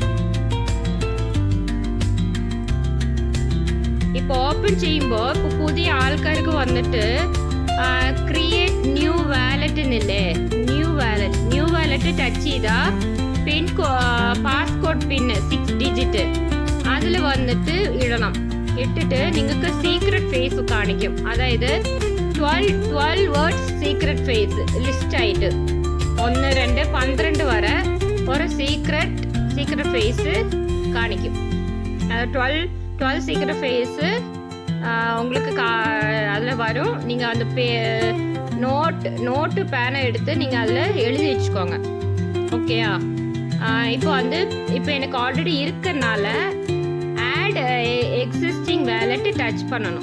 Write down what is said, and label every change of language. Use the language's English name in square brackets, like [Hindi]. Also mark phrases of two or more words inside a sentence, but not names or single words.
[Malayalam] ഇപ്പോൾ ഓപ്പൺ ചെയ്യുമ്പോൾ ഇപ്പോൾ പുതിയ ആൾക്കാർക്ക് വന്നിട്ട് [English] create new wallet, new wallet touch [Malayalam] ചെയ്താൽ [English] passcode PIN 6 digit [Malayalam] അതിൽ വന്നിട്ട് ഇടണം. ഇട്ടിട്ട് നിങ്ങൾക്ക് [English] secret phrase [Malayalam] കാണിക്കും. അതായത് [English] 12 words secret phrase list [Malayalam] ആയിട്ട് 1, 2, 12 വരെ ഒരു [English] secret phrase [Malayalam] കാണിക്കും. [Tamil] 12 [English] secret phrase [Tamil] உங்களுக்கு அதில் வரும். நீங்கள் அந்த [English] note pen [Tamil] எடுத்து நீங்கள் அதில் எழுதி வச்சுக்கோங்க. ஓகேயா? இப்போ எனக்கு ஆல்ரெடி இருக்கிறனால [English] add existing wallet touch [Tamil] பண்ணணும்.